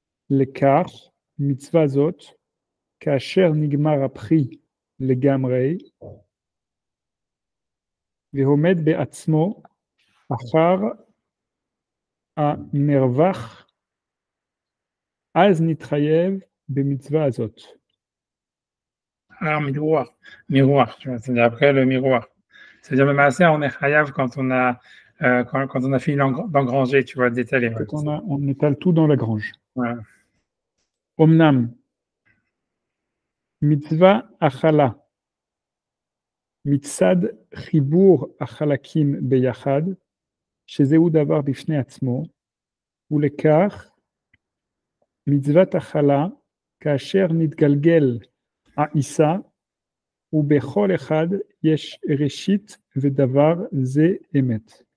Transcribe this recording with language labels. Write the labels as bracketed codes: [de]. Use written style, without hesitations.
[he] לכך מצווה זאת, כאשר נגמר הפרי לגמרי, ועומד בעצמו אחר המרווח, אז נתחייב במצווה הזאת. [fr] Alors, miroir, tu vois, c'est-à-dire après le miroir. C'est-à-dire, même assez, on est chayav quand on a, quand on a fini d'engranger, tu vois, d'étaler. Ouais. Quand on étale tout dans la grange. Voilà. [he] Omnam, mitzvah achala, מצד חיבור החלקים ביחד, שזהו דבר בפני עצמו, ולכך מצוות הכלה, כאשר נתגלגל העיסה, ובכל אחד יש ראשית ודבר זה אמת.